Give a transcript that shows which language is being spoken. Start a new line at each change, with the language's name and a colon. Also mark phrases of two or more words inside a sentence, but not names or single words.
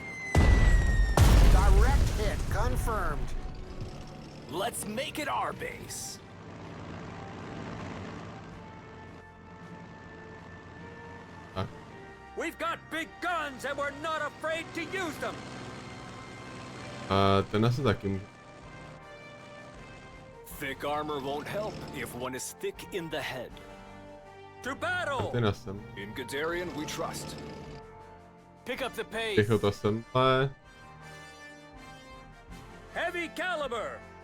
English: Direct hit confirmed. Let's make it our base. We've got big guns and we're not afraid to use them!
Czech: A ten asi taky může.
English: Thick armor won't help if one is thick in the head. To battle!
Czech: Ten jsem.
English: In Guderian we trust. Pick up the pace.
Czech: Pěchota semhle.
English: Heavy caliber!